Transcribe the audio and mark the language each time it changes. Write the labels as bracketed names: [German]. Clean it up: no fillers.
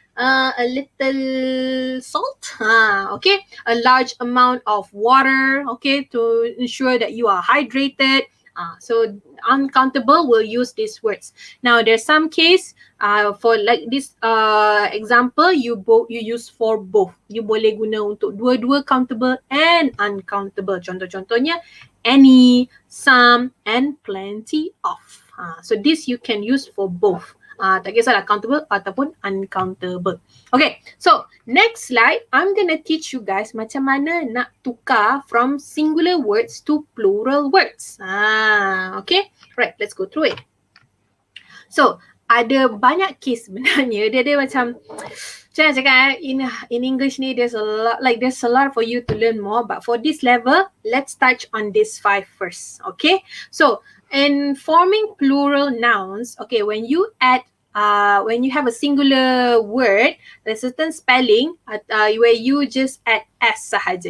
[English] A little salt, okay, a large amount of water, okay, to ensure that you are hydrated. So uncountable will use these words. Now there's some case for like this example, you use for both. [Malay] You boleh guna untuk dua-dua countable and uncountable. Contoh-contohnya any, some and plenty of. [English] So this you can use for both. [Malay] Tak kisahlah countable ataupun uncountable. [English] Okay, so next slide, I'm gonna teach you guys [Malay] macam mana nak tukar [English] from singular words to plural words. Okay, right, let's go through it. [Malay] So, ada banyak case sebenarnya. Dia macam, macam mana cakap, [English] in English ni there's a lot for you to learn more. But for this level, let's touch on these 5 first. Okay, so in forming plural nouns, okay, when you have a singular word, there's certain spelling where you just add S sahaja.